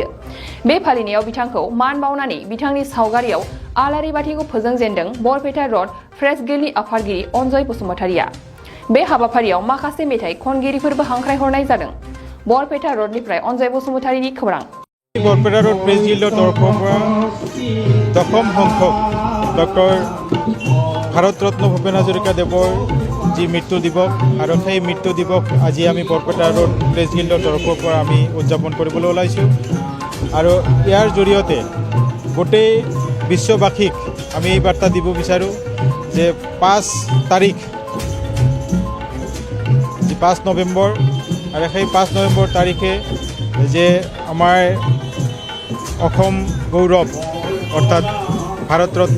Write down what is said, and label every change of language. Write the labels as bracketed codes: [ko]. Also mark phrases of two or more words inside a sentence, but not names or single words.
[brx] बे फालिनायाव बिथांखौ मान बावनानै बिथांनि सावगारियाव आलारि बाथिखौ फोजोंजेनदों बरपेटा रोड प्रेस गिल्डनि आफादगिरि अनजय बसुमतारीया। बे हाबाफारियाव माखासे मेथाइ खनगिरिफोरबो हांख्रायहरनाय जादों। बरपेटा रोडनिफ्राय अनजय बसुमतारीनि खौरां। [as] বৰপেটা ৰোড প্ৰেছ গিল্ডৰ তৰফৰ দশম সংখ্যক ডক্টৰ ভাৰত ৰত্ন ভূপেন হাজৰিকা দেৱৰ জী মৃত্যু দিৱস আৰু সেই মৃত্যু দিৱস আজ আম বৰপেটা ৰোড প্ৰেছ গিল্ডৰ তৰফৰ আম উদ্যাপন কৰিবলৈ ওলাইছোঁ আৰু ইয়াৰ জৰিয়তে গোটেই বিশ্ববাসীক আমি এই বাৰ্তা দিব বিচাৰোঁ যে 5 তাৰিখ 5 নৱেম্বৰ আৰু সেই 5 নৱেম্বৰ তাৰিখে যে আমাৰ অসম গৌৰৱ অৰ্থাৎ ভাৰত ৰত্ন